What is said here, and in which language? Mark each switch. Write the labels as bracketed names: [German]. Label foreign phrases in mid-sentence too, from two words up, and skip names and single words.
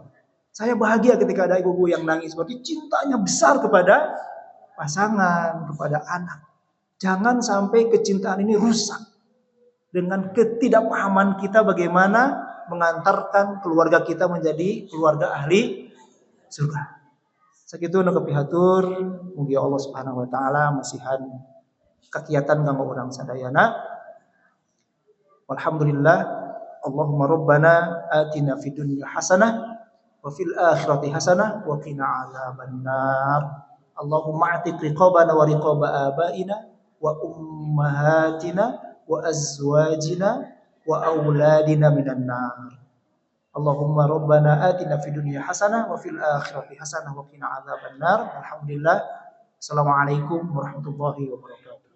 [Indonesian] Saya bahagia ketika ada ibu-ibu yang nangis seperti cintanya besar kepada pasangan, kepada anak. Jangan sampai kecintaan ini rusak dengan ketidakpahaman kita bagaimana mengantarkan keluarga kita menjadi keluarga ahli surga. [Sundanese] Sakitu nu kepihatur, mugi Allah [Arabic] سبحانه وتعالى [Sundanese] masihan kakiatan kanggo urang sadayana. [Arabic] والحمد لله، اللهم ربنا آتنا في الدنيا حسنة وفي الآخرة حسنة وقنا عذاب النار. اللهم أعتق رقابنا ورقاب آبائنا وأمهاتنا وأزواجنا وأولادنا من النار. اللهم ربنا آتنا في الدنيا حسنة وفي الآخرة حسنة وقنا عذاب النار. الحمد لله. السلام عليكم ورحمة الله وبركاته.